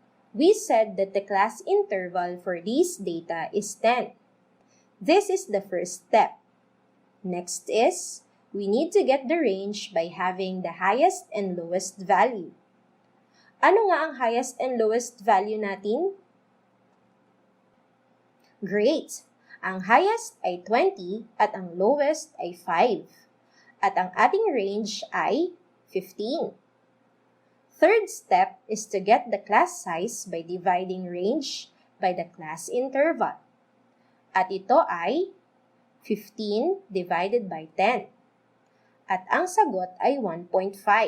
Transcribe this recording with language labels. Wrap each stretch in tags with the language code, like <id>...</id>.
<en>We said that the class interval for these data is 10. This is the first step. Next is, we need to get the range by having the highest and lowest value.</en> <tl>Ano nga ang</tl> <en>highest and lowest value</en> <tl>natin?</tl> <en>Great!</en> <tl>Ang highest ay 20 at ang lowest ay 5. At ang ating range ay 15. Third step is to get the class size by dividing range by the class interval. At ito ay 15</tl> <en>divided by</en> <tl>10. At ang sagot ay 1.5.</tl>